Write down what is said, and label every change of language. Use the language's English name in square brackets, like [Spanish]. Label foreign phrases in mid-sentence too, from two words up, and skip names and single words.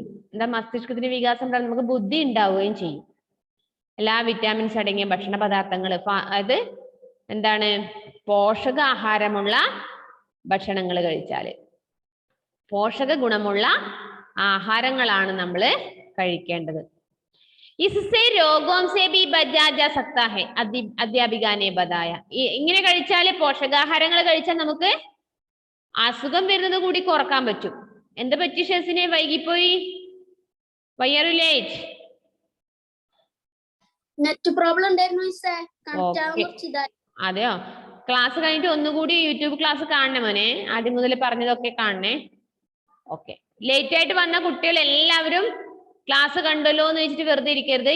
[Malayalam] എന്താ മസ്തിഷ്കത്തിന് വികാസം? നമുക്ക് ബുദ്ധി ഉണ്ടാവുകയും ചെയ്യും. എല്ലാ വിറ്റാമിൻസ് അടങ്ങിയ ഭക്ഷണ പദാർത്ഥങ്ങൾ, അത് എന്താണ്? പോഷകാഹാരമുള്ള ഭക്ഷണങ്ങൾ കഴിച്ചാല്, പോഷക ഗുണമുള്ള ആഹാരങ്ങളാണ് നമ്മൾ കഴിക്കേണ്ടത്. [Hindi] इससे रोगों से भी बचा जा सकता है, अध्यापिका ने बताया. [Malayalam] ഇങ്ങനെ കഴിച്ചാല്, പോഷകാഹാരങ്ങൾ കഴിച്ചാൽ നമുക്ക് അസുഖം വരുന്നത് കൂടി കുറക്കാൻ പറ്റും. എന്താ പറ്റി ഷെസിനെ? വൈകിപ്പോയി. [English] Why are you late? net problem [Malayalam] ഉണ്ടായിരുന്നു. അതെയോ? ക്ലാസ് കഴിഞ്ഞിട്ട് ഒന്നുകൂടി യൂട്യൂബ് ക്ലാസ് കാണണേ മോനെ. ആദ്യം മുതൽ പറഞ്ഞതൊക്കെ കാണണേ. ഓക്കെ. ലേറ്റ് ആയിട്ട് വന്ന കുട്ടികൾ എല്ലാവരും ക്ലാസ് കണ്ടല്ലോ എന്ന് വെച്ചിട്ട് വെറുതെ ഇരിക്കരുത്.